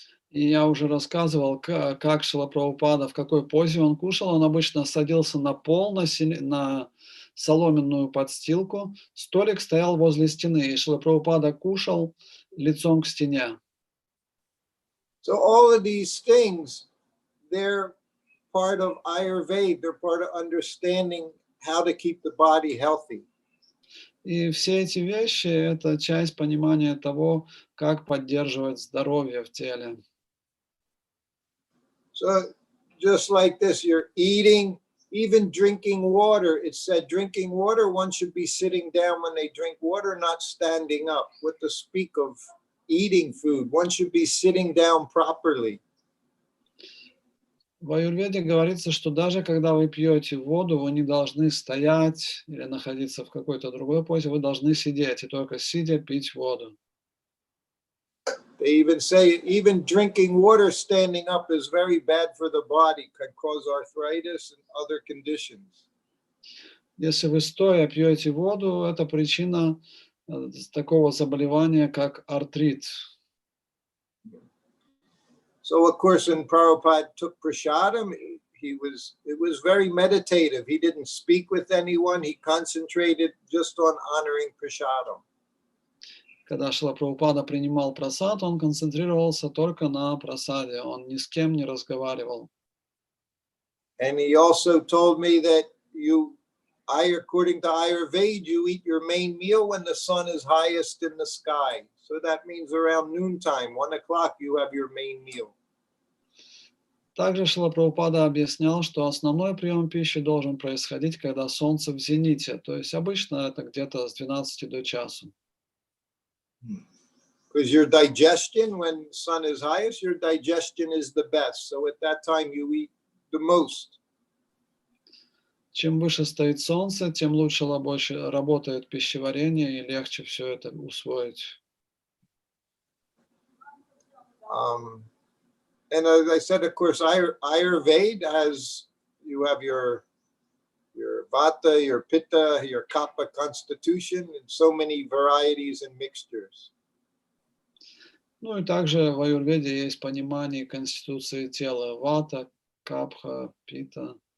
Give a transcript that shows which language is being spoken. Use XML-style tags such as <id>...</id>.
<ru>И я уже рассказывал, как Шрила Прабхупада, в какой позе он кушал. Он обычно садился на пол, на соломенную подстилку. Столик стоял возле стены, и Шрила Прабхупада кушал лицом к стене.</ru> <en>So all of these things, they're part of Ayurveda. They're part of understanding how to keep the body healthy.</en> <ru>И все эти вещи – это часть понимания того, как поддерживать здоровье в теле.</ru> <en>So just like this, you're eating, even drinking water, it said drinking water, one should be sitting down when they drink water, not standing up. What to speak of eating food, one should be sitting down properly.</en> <ru>В аюрведе говорится, что даже когда вы пьете воду, вы не должны стоять или находиться в какой-то другой позе, вы должны сидеть и только сидя пить воду.</ru> <en>They even say even drinking water standing up is very bad for the body, can cause arthritis and other conditions.</en> <ru>Если вы стоя пьете воду, это причина такого заболевания, как артрит.</ru> <en>So of course, when Prabhupada took prasadam, it was very meditative. He didn't speak with anyone. He concentrated just on honoring prasadam.</en> <ru>Когда Шрила Прабхупада принимал прасад, он концентрировался только на прасаде, он ни с кем не разговаривал.</ru> <en>And he also told me that according to Ayurveda, you eat your main meal when the sun is highest in the sky. So that means around noontime, 1 o'clock, you have your main meal.</en> <ru>Также Шрила Прабхупада объяснял, что основной прием пищи должен происходить, когда солнце в зените, то есть обычно это где-то с 12 до часу.</ru> <en>Because your digestion, when sun is highest, your digestion is the best. So at that time you eat the most.</en> <ru>Чем выше стоит солнце, тем лучше работает пищеварение и легче все это усвоить.</ru> <en>And as I said, of course, Ayurveda has, you have your vata, your pitta, your kapha constitution, and so many varieties and mixtures.</en> <ru>Ну и также в аюрведе есть понимание конституции тела вата, капха, пита.</ru>